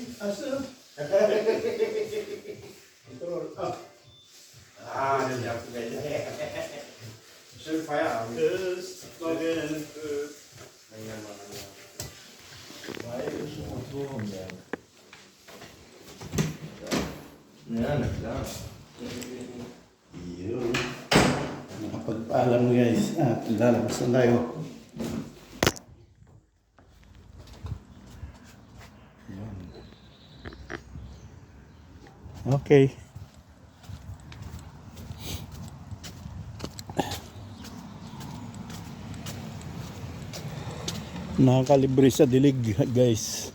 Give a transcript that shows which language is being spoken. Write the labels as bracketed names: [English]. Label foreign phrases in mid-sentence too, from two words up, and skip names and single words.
[German] Asa? Control. Ah, das ist ja geil. Schön Feierabend. [English] Yes. Again. [German] Ja, Mann, ja. Weil ich schon so ja, na klar. [Filipino] Yun. Nakapagpaalam guys. At lalabas na tayo. Yun. Okay. Nakakalibre sa dilig guys.